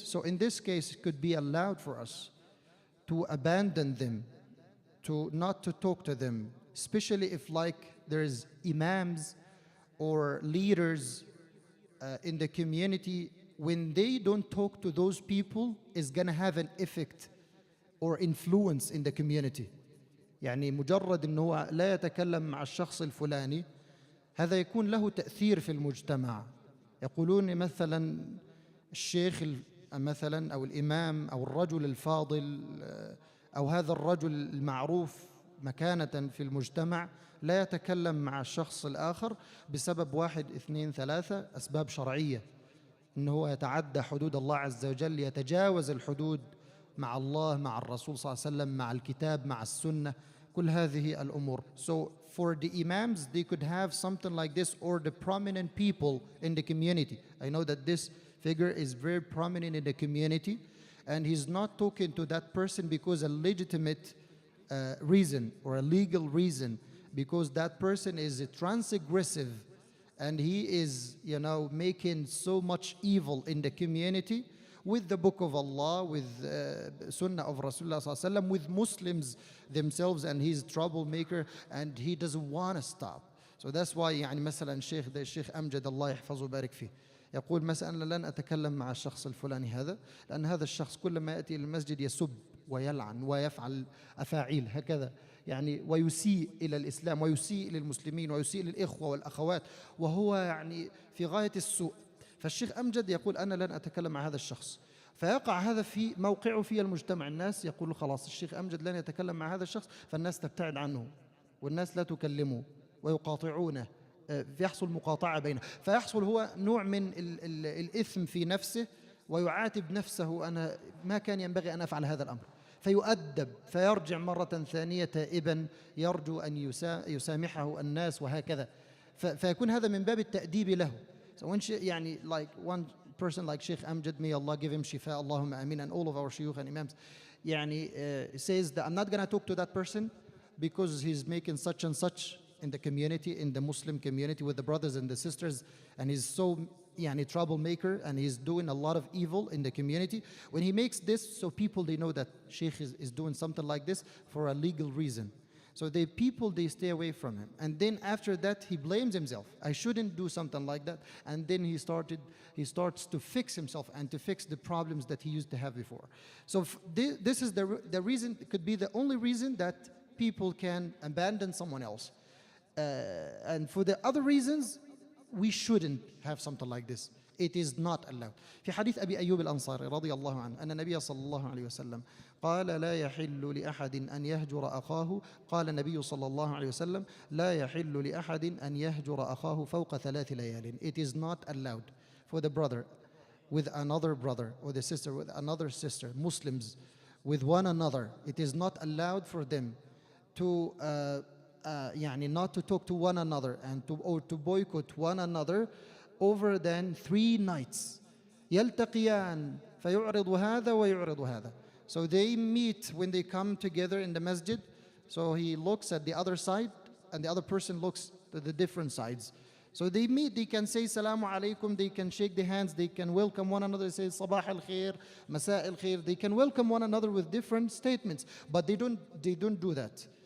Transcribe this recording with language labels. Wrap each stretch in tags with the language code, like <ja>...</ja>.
<en>So in this case, it could be allowed for us to abandon them, to not to talk to them, especially if like there's imams or leaders in the community. When they don't talk to those people, is gonna have an effect or influence in the community.</en> <ar>مجرد إنه لا يتكلم مع الشخص الفلاني، هذا يكون له تأثير في المجتمع. يقولون مثلا الشيخ مثلا أو الإمام أو الرجل الفاضل أو هذا الرجل المعروف مكانة في المجتمع لا يتكلم مع الشخص الآخر بسبب 1 2 3 أسباب شرعية. إنه يتعدى حدود الله عز وجل، يتجاوز الحدود مع الله، مع الرسول صلى الله عليه وسلم، مع الكتاب، مع السنة، كل هذه الأمور.</ar> <en>So for the imams, they could have something like this, or the prominent people in the community. I know that this figure is very prominent in the community and he's not talking to that person because a legitimate reason or a legal reason, because that person is transgressive and he is, making so much evil in the community with the book of Allah, with Sunnah of Rasulullah sallallahu alaihi wasallam, with Muslims themselves, and he's a troublemaker and he doesn't want to stop. So that's why</en> <ar>مثلا الشيخ Amjad Allah يحفظه ويبارك فيه يقول مثلا لن أتكلم مع الشخص الفلاني هذا، لأن هذا الشخص كلما يأتي إلى المسجد يسب ويلعن ويفعل أفاعيل هكذا، يعني ويسيء إلى الإسلام ويسيء للمسلمين ويسيء للإخوة والأخوات، وهو يعني في غاية السوء. فالشيخ أمجد يقول أنا لن أتكلم مع هذا الشخص. فيقع هذا في موقعه في المجتمع، الناس يقول خلاص الشيخ أمجد لن يتكلم مع هذا الشخص، فالناس تبتعد عنه والناس لا تكلمه ويقاطعونه، يحصل مقاطعة بينه، فيحصل هو نوع من الإثم في نفسه، ويعاتب نفسه أنا ما كان ينبغي أن أفعل هذا الأمر، فيؤدب فيرجع مرة ثانية تائبا يرجو أن يسامحه الناس وهكذا. فيكون هذا من باب التأديب له.</ar> <en>So when يعني like one person like Sheikh Amjad, may Allah give him shifa, Allahumma amin, and all of our shuyukh and imams, يعني says that I'm not going to talk to that person because he's making such and such in the community, in the Muslim community with the brothers and the sisters, and he's so يعني troublemaker and he's doing a lot of evil in the community. When he makes this, so people they know that Sheikh is doing something like this for a legal reason. So the people, they stay away from him. And then after that, he blames himself. I shouldn't do something like that. And then he starts to fix himself and to fix the problems that he used to have before. So this is the reason, it could be the only reason that people can abandon someone else. And for the other reasons, we shouldn't have something like this. It is not allowed.</en> <ar>في حديث أبي أيوب الأنصاري رضي الله عنه أن النبي صلى الله عليه وسلم قال لا يحل لأحد أن يهجر أخاه، قال النبي صلى الله عليه وسلم لا يحل لأحد أن يهجر أخاه فوق 3 ليال.</ar> <en>It is not allowed for the brother with another brother or the sister with another sister, Muslims with one another, it is not allowed for them to يعني not to talk to one another and to boycott one another over than 3 nights.</en> <ar>يلتقيان فيعرض هذا ويعرض هذا.</ar> <en>So they meet when they come together in the masjid. So he looks at the other side and the other person looks at the different sides. So they meet, they can say Salamu Alaikum, they can shake their hands, they can welcome one another, they say Sabah al-Khair, Masa al-Khair. They can welcome one another with different statements, but they don't do that.</en>